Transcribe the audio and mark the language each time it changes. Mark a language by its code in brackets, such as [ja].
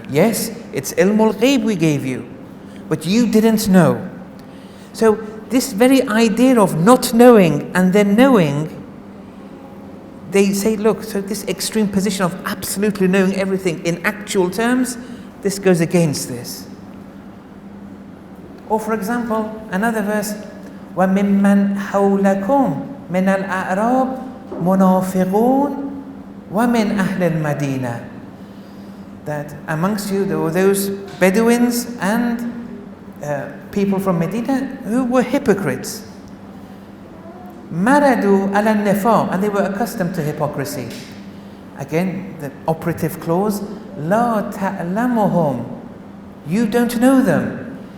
[en] Yes, it's Ilmul Ghaib we gave you, but you didn't know. So this very idea of not knowing and then knowing, they say, look, so this extreme position of absolutely knowing everything in actual terms, this goes against this. Or for example, another verse, [ar] وَمِمَّنْ حَوْلَكُمْ مِنَ الْأَعْرَابِ مُنَافِقُونَ وَمِنْ أَهْلِ الْمَدِينَةِ. [en] That amongst you there were those Bedouins and people from Medina who were hypocrites. [ar] maradu ala nifaq, [en] and they were accustomed to hypocrisy. Again, the operative clause, [ar] la ta'lamuhum, [en] you don't know them.